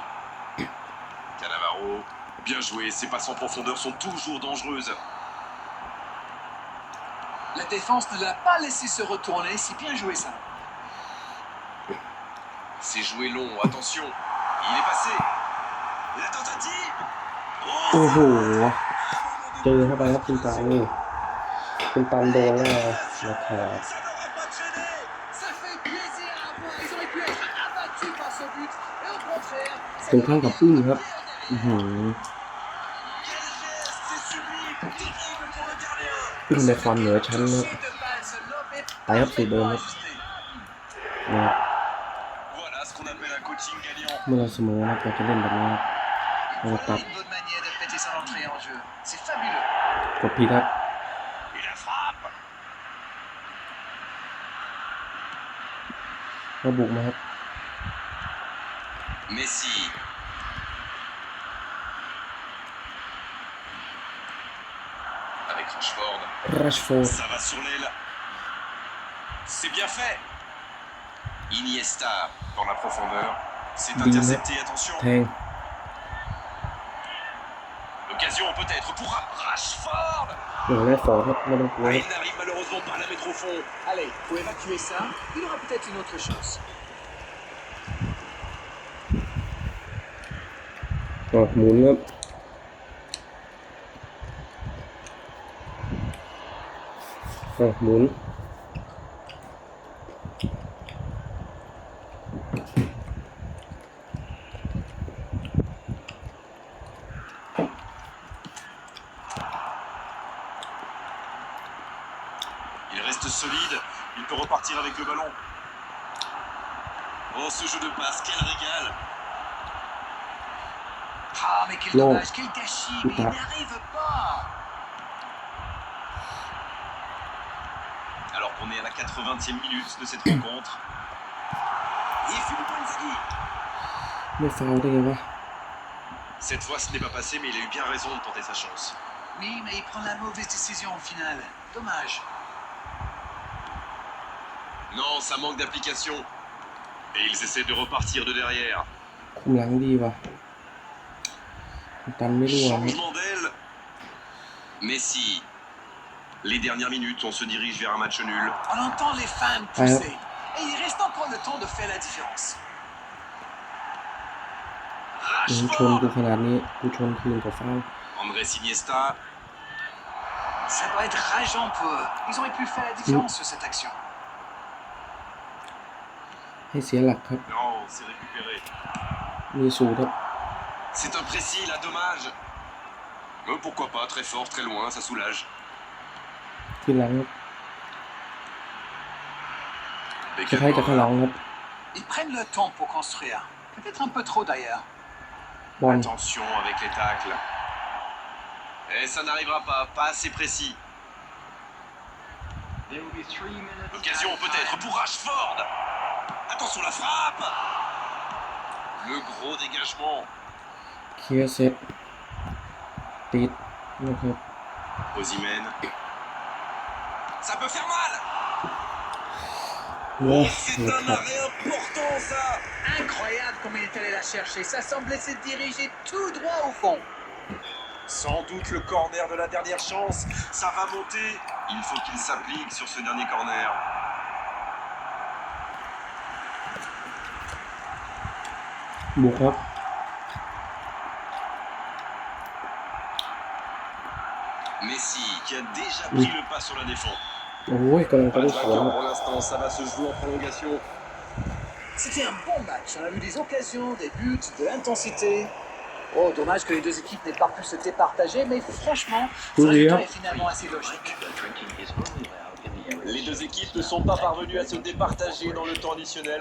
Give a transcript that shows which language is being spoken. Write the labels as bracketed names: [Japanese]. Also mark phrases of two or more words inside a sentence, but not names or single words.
[French] Cannavaro. Bien joué, ces passes en profondeur sont toujours dangereuses. La défense ne l'a pas laissé se retourner, c'est bien joué ça. C'est joué long, attention. Il est passé. La tentative. [Thai] โอ้โหเจอเข้าไปครับคุณตันคุณตันโดนแล้วนะครับ [French] Ça n'aura pas de gêné. Ça fait plaisir à voir, ils auraient pu être abattus par ce but. Et au contraire, [Thai] ตรงข้ามกับอึ้งครับอื้อหือ [French] Quel geste, c'est sublime. Terrible pour le gardien. [Thai] อึ้งในความเหนือชั้นครับ [French] toucher de balle, ce lob est [Thai] ไปครับสูตรเดิมครับ [French] ajusté. [Thai] นะครับ [French] Voilà ce qu'on appelle un coaching gagnant. [Thai] เมื่อเราเสมอนะครับเราจะเล่นแบบนี้ครับ [French] Voilà une bonne manière de fêter son entrée en jeu. C'est fabuleux. [Thai] กดผิดครับ [French] Et la frappe. [Thai] เราบุกมาครับ [French] Messi. Avec Rashford. รัชฟอร์ด Ça va sur l'aile. C'est bien fait. Iniesta dans la profondeur. C'est Bien. intercepté, attention. [Thai] แทง [French] L'occasion peut-être pour Rashford. [Thai] โอ้โหแรกฟอร์ดครับไม่ต้องกลัว [French] Ah, [Thai] ครับ [French] il n'arrive malheureusement pas à la mettre au fond. Allez, pour évacuer ça, il aura peut-être une autre chance. [Thai] อ่ะหมุนครับอ่ะหมุน [French] Il reste solide. Il peut repartir avec le ballon. Oh, ce jeu de passe, quel régal. Ah, mais quel Non. dommage, quel gâchis, mais il Pas. n'y arrive pas. Alors qu'on est à la 80e minute de cette rencontre. Et Filippo Inzaghi. [Thai] ไม่ฟาวล์ได้ไงวะ [French] Cette fois, ce n'est pas passé, mais il a eu bien raison de tenter sa chance. Oui, mais il prend la mauvaise décision au final. Dommage. Non, ça manque d'application. Et ils essaient de repartir de derrière. [Thai] คุมหลังดีว่ะคุณตันไม่รู้ครับ [French] Changement d'aile. Messi. Les dernières minutes, on se dirige vers un match nul. On entend les fans pousser. Et il reste encore le temps de faire la différence. [Thai] มึงชน Rashford. กูขนาดนี้กูชนคืนกับฟาวล์ [French] Andrés Iniesta. Ça doit être rageant pour eux. Ils auraient pu faire la différence sur cette action. [Thai] ให้เสียหลักครับ [French] Non, c'est récupéré. [Thai] มีสูตรครับ [French] C'est imprécis, là, dommage. Pourquoi pas, très fort, très loin, ça soulage. [Thai] ขึ้นหลังครับ [French] Avec [Thai] จะให้จะเข้าหลังครับ [French] Ils prennent le temps pour construire. Peut-être un peu trop d'ailleurs. [Thai] บอล [French] Attention avec les tacles. Et ça n'arrivera pas assez précis. [English] There will be 3 minutes. [French] L'occasion [English] added [French] peut-être [English] time. [French] pour Rashford. Attention la frappe. Le gros dégagement. [Thai] เคลียร์เสร็จติดนะครับ [French] Osimhen. Ça peut faire mal. [Thai] เว้ย [French] C'est [Thai] นะ [French] un [Thai] ครับ [French] arrêt important ça. Incroyable comme il est allé la chercher. Ça semblait se diriger tout droit au fond. Sans doute le corner de la dernière chance. Ça va monter. Il faut qu'il s'applique sur ce dernier corner. [Thai] บุกครับ [French] Messi qui a déjà pris le pas sur la défense. [Thai] โอ้ยกำลังจะ [French] Pas [Thai] ได้ [French] de [Thai] สวน [French] vainqueur pour l'instant, ça va se jouer en prolongation. C'était un bon match. On a vu des occasions, des buts, de l'intensité. Oh, dommage que les deux équipes n'aient pas pu se départager, mais franchement, ce Oui, résultat hein. est finalement assez logique. Les deux équipes ne sont pas parvenues à se départager dans le temps additionnel.